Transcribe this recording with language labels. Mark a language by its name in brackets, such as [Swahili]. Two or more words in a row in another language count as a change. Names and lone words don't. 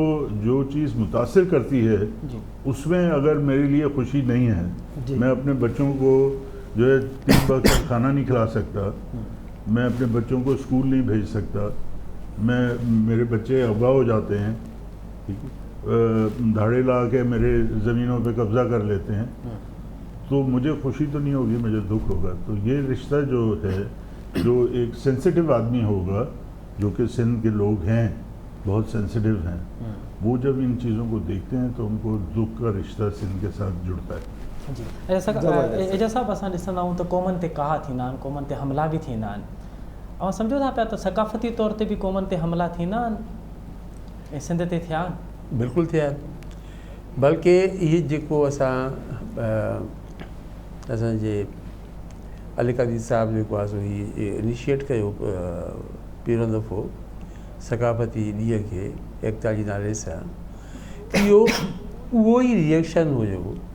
[Urdu] جو چیز متاثر کرتی ہے اس میں اگر میرے لیے خوشی نہیں ہے, میں اپنے بچوں کو جو ہے 3 وقت کا کھانا نہیں کھلا سکتا, میں اپنے بچوں کو اسکول نہیں بھیج سکتا, میرے بچے اغوا ہو جاتے ہیں, دھاڑے لا کے میرے زمینوں پہ قبضہ کر لیتے ہیں, تو مجھے خوشی تو نہیں ہوگی, مجھے دکھ ہوگا. تو یہ رشتہ جو ہے, جو ایک سینسٹیو آدمی ہوگا, جو کہ سندھ کے لوگ ہیں بہت سینسٹیو ہیں, وہ جب ان چیزوں کو دیکھتے ہیں تو ان کو دکھ کا رشتہ سندھ کے ساتھ جڑتا ہے. جی, [Sindhi] اعجاز صاحب اصل ॾिसंदा आहियूं त क़ौमनि ते कहा थींदा आहिनि, क़ौमनि ते हमला बि थींदा आहिनि, ऐं सम्झो था पिया त सक़ाफ़ती तौर ते बि क़ौमनि ते हमला थींदा आहिनि ऐं सिंध ते थिया आहिनि. बिल्कुलु थिया आहिनि, बल्कि इहे जेको असांजे अली क़ाज़ी साहिबु जेको आहे सो हीउ इनिशिएट कयो पहिरियों दफ़ो सक़ाफ़ती ॾींहं खे एकता जे नाले सां, इहो उहो ई रिएक्शन हुयो